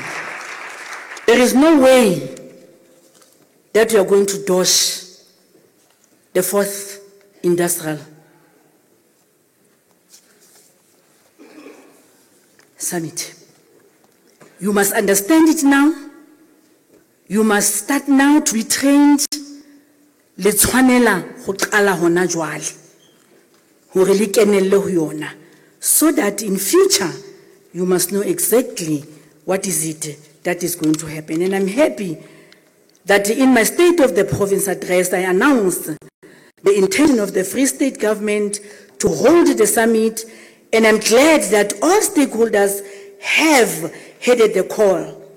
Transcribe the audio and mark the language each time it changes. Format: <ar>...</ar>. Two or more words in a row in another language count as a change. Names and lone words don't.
<en>There is no way that we are going to dodge the 4th Industrial Summit. You must understand it now. You must start now to be trained.</en> <st>Le tshwanela go qala hona jwale hore le kenelle ho yona,</st> <en>so that in future you must know exactly what is it that is going to happen. And I'm happy that in my State of the Province address I announced the intention of the Free State government to hold the summit, and I'm glad that all stakeholders have heeded the call.</en>